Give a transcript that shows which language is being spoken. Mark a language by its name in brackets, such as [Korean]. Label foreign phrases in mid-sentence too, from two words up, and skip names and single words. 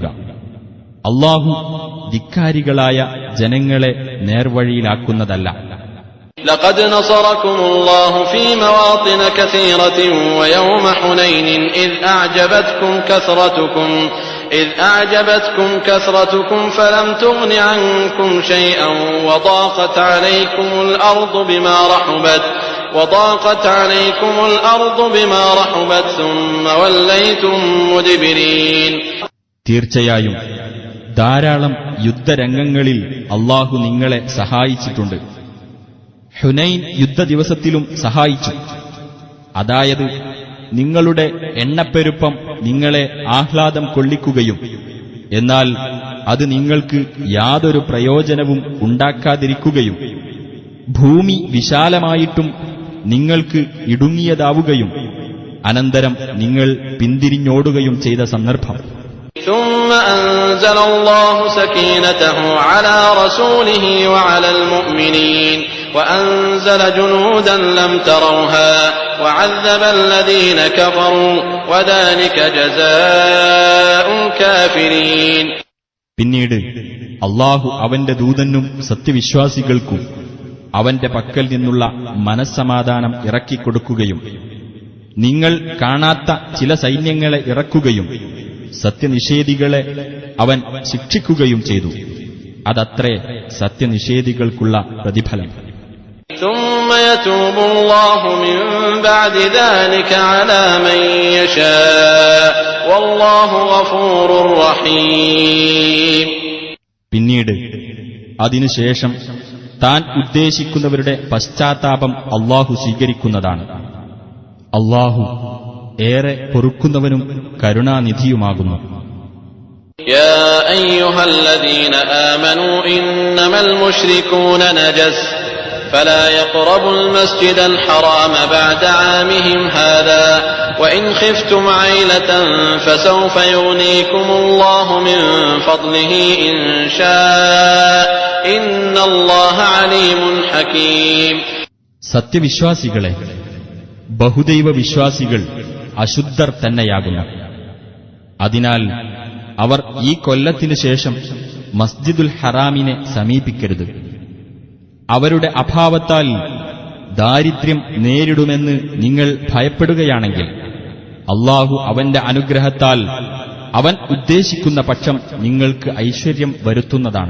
[Malayalam] അല്ലാഹു ധിക്കാരികളായ ജനങ്ങളെ നേർവഴിയിലാക്കുന്നതല്ല. [Arabic] لقد نصركم الله في مواطن كثيرة ويوم حنين إذ أعجبتكم كثرتكم فلم تغن عنكم شيئا وضاقت عليكم الأرض بما رحبت ثم وليتم مدبرين. [Malayalam] തീർച്ചയായും ധാരാളം യുദ്ധരംഗങ്ങളിൽ അല്ലാഹു നിങ്ങളെ സഹായിച്ചിട്ടുണ്ട്. ഹുനൈൻ യുദ്ധദിവസത്തിലും സഹായിച്ചു. അതായത് നിങ്ങളുടെ എണ്ണപ്പെരുപ്പം നിങ്ങളെ ആഹ്ലാദം കൊള്ളിക്കുകയും എന്നാൽ അത് നിങ്ങൾക്ക് യാതൊരു പ്രയോജനവും ഉണ്ടാക്കാതിരിക്കുകയും ഭൂമി വിശാലമായിട്ടും നിങ്ങൾക്ക് ഇടുങ്ങിയതാവുകയും അനന്തരം നിങ്ങൾ പിന്തിരിഞ്ഞോടുകയും ചെയ്ത സന്ദർഭം. [Arabic] ثم أنزل الله سكينته على رسوله وعلى المؤمنين وأنزل جنودا لم تروها وعذب الذين كفروا وذلك جزاء الكافرين. [Malayalam] പിന്നീട് അല്ലാഹു അവന്റെ ദൂതനും സത്യവിശ്വാസികൾക്കും അവന്റെ പക്കൽ നിന്നുള്ള മനസ്സമാധാനം ഇറക്കിക്കൊടുക്കുകയും നിങ്ങൾ കാണാത്ത ചില സൈന്യങ്ങളെ ഇറക്കുകയും സത്യനിഷേധികളെ അവൻ ശിക്ഷിക്കുകയും ചെയ്തു. അതത്രേ സത്യനിഷേധികൾക്കുള്ള പ്രതിഫലം. [Arabic] ثم يتوب الله من بعد ذلك على من يشاء والله غفور رحيم. [Malayalam] പിന്നീട് അതിനുശേഷം താൻ ഉദ്ദേശിക്കുന്നവരുടെ പശ്ചാത്താപം അല്ലാഹു സ്വീകരിക്കുന്നതാണ്. അല്ലാഹു ഏറെ പൊറുക്കുന്നവനും കരുണാനിധിയുമാകുന്നു. [Arabic] يا أيها الذين آمنوا إنما المشركون نجس فلا يقربوا المسجد الحرام بعد عامهم هذا وإن خفتم عيلة فسوف يغنيكم الله من فضله إن شاء إن الله عليم حكيم. [Malayalam] സത്യവിശ്വാസികളെ, ബഹുദൈവ വിശ്വാസികൾ അശുദ്ധർ തന്നെയാകുന്നു. അതിനാൽ അവർ ഈ കൊല്ലത്തിനു ശേഷം മസ്ജിദുൽ ഹറാമിനെ സമീപിക്കരുത്. അവരുടെ അഭാവത്താൽ ദാരിദ്ര്യം നേരിടുമെന്ന് നിങ്ങൾ ഭയപ്പെടുകയാണെങ്കിൽ അല്ലാഹു അവന്റെ അനുഗ്രഹത്താൽ അവൻ ഉദ്ദേശിക്കുന്ന പക്ഷം നിങ്ങൾക്ക് ഐശ്വര്യം വരുത്തുന്നതാണ്.